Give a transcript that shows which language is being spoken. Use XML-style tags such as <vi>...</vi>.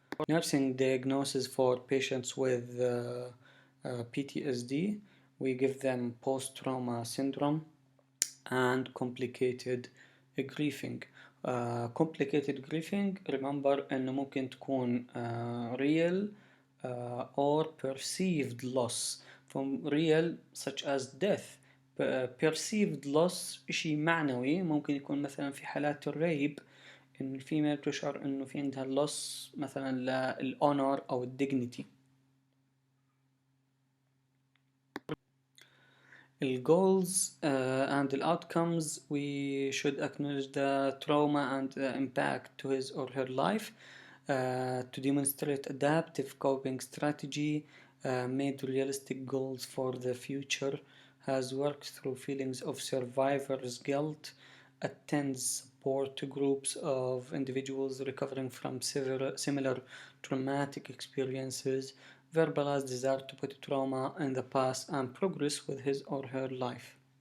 <en>Nursing diagnosis for patients with PTSD, we give them post-trauma syndrome and complicated grieving. Complicated grieving, remember</en> <ar>إنه ممكن تكون</ar> <en>real or perceived loss. From real such as death. Perceived loss</en> <ar>إشي معنوي، ممكن يكون مثلا في حالات الريب إن الفيميل تشعر إنه في عندها loss مثلا للأونر أو الديجنيتي.</ar> <en>The goals and the outcomes, we should acknowledge the trauma and the impact to his or her life, to demonstrate adaptive coping strategy, made realistic goals for the future, has worked through feelings of survivor's guilt, attends support groups of individuals recovering from similar traumatic experiences, verbalize desire to put trauma in the past and progress with his or her life.</en>